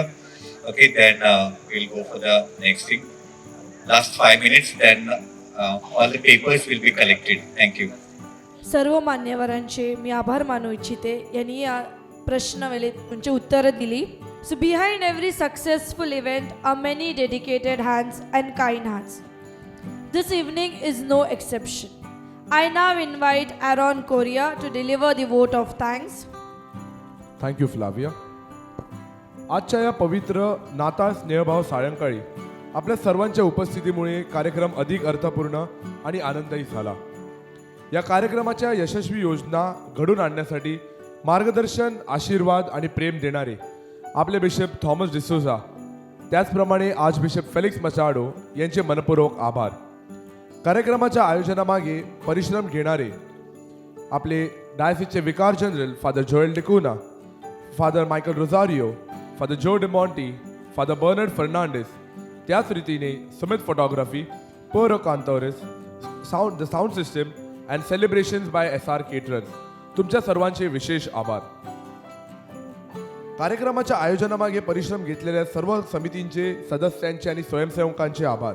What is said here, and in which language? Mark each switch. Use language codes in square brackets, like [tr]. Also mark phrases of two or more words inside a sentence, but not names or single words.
[en] ओके, Then will go for the next thing. Last 5 minutes, Then all the papers will be collected. Thank you. [mr] सर्व मान्यवरांचे मी आभार मानू इच्छिते. यांनी या प्रश्नावेळेत म्हणजे उत्तरं दिली. [en] So behind every successful event are many dedicated hands and kind hands. This evening is no exception. I now invite Aaron Correa to deliver the vote of thanks. Thank you, Flavia. [mr] आजच्या या पवित्र नाताळ स्नेहभाव सायंकाळी आपल्या सर्वांच्या उपस्थितीमुळे कार्यक्रम अधिक अर्थपूर्ण आणि आनंददायी झाला. या कार्यक्रमाच्या यशस्वी योजना घडून आणण्यासाठी मार्गदर्शन, आशीर्वाद आणि प्रेम देणारे आपले बिशप थॉमस डिसोजा, त्याचप्रमाणे आज बिशप फेलिक्स मचाडो यांचे मनपूर्वक आभार. कार्यक्रमाच्या आयोजनामागे परिश्रम घेणारे आपले डायसिसचे [en] Vicar General [mr] फादर जोएल डिकुना, फादर मायकल रोझारियो, फादर जो डिमॉन्टी, फादर बर्नर्ड फर्नांडिस, त्याच रीतीने सुमित फोटोग्राफी, पोरो कांतोरेस, [en] the sound system and celebrations by SR caterers, [mr] तुमच्या सर्वांचे विशेष आभार. कार्यक्रमाच्या आयोजनामागे परिश्रम घेतलेल्या सर्व समितींचे सदस्यांचे आणि स्वयंसेवकांचे आभार.